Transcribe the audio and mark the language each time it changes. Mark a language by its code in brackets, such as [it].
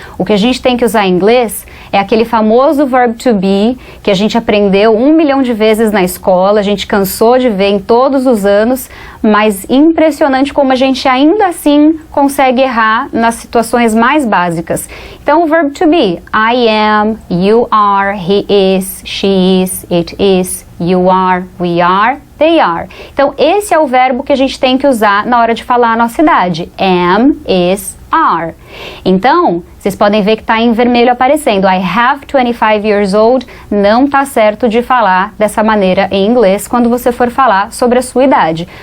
[pt] O que a gente tem que usar em inglês é aquele famoso verb to be, que a gente aprendeu 1 milhão de vezes na escola, a gente cansou de ver em todos os anos, mas impressionante como a gente ainda assim consegue errar nas situações mais básicas. [en] Então o verb to be, I am, you are, he is, she is, it is, you are, we are, they are. [pt] Então esse é o verbo que a gente tem que usar na hora de falar a nossa idade. Am, is, are. Então, vocês podem ver que está em vermelho aparecendo. [en] I have 25 years old. [pt] Não está certo de falar dessa maneira em inglês quando você for falar sobre a sua idade.